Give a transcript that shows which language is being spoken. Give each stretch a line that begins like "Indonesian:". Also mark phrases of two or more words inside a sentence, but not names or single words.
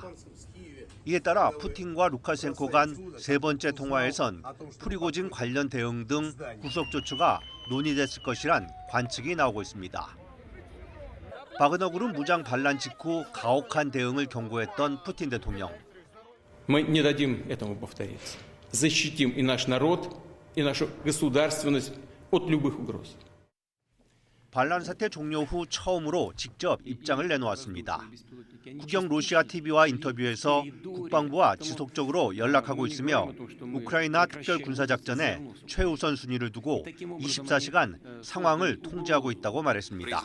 Korean: 이에 따라 푸틴과 루카셴코 간 세 번째 통화에선 프리고진 관련 대응 등 구속 조처가 논의됐을 것이란 관측이 나오고 있습니다. 바그너 그룹 무장 반란 직후 가혹한 대응을 경고했던 푸틴 대통령.
Russian: Мы не дадим этому повториться. Защитим и наш народ, и нашу государственность от любых угроз.
Korean: 반란 사태 종료 후 처음으로 직접 입장을 내놓았습니다. 국영 러시아 TV와 인터뷰에서 국방부와 지속적으로 연락하고 있으며 우크라이나 특별군사작전에 최우선 순위를 두고 24시간 상황을 통제하고 있다고 말했습니다.